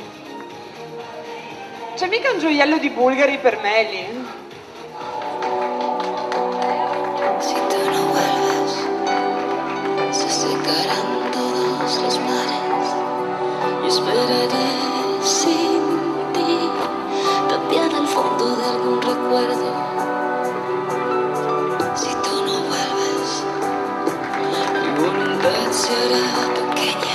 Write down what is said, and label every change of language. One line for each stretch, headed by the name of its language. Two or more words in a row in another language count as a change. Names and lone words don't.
Italian: C'è mica un gioiello di Bulgari per Meli?
Spanish: Si tú no vuelves, se secarán todos los mares. Yo esperaré sin ti, tapiada al fondo de algún recuerdo. Si tú no vuelves, mi voluntad se hará pequeña.